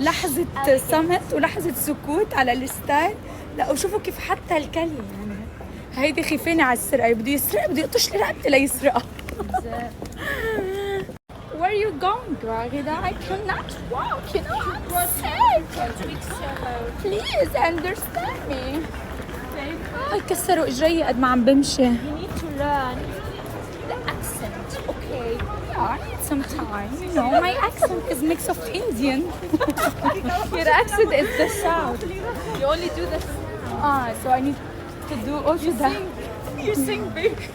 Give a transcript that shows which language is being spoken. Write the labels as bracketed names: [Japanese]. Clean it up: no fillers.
[Arabic] لحظة صمت ولحظة سكوت على الستايل. لا وشوفوا كيف حتى الكلمة يعني هيدي خيفانة على السرقة، بده يسرق بده يقطش لي رقبتي ليسرقها. [English] Where are you going, Ragida? I cannot walk, you know, I'm sick. Please understand me. [Arabic] هاي كسروا اجري قد ما عم بمشي. [English] You need to learn the accent, okay? Yeah, I need some time. You know, my accent is mix of Indian. Your accent is the south. You only do the So I need to do also that. You sing big.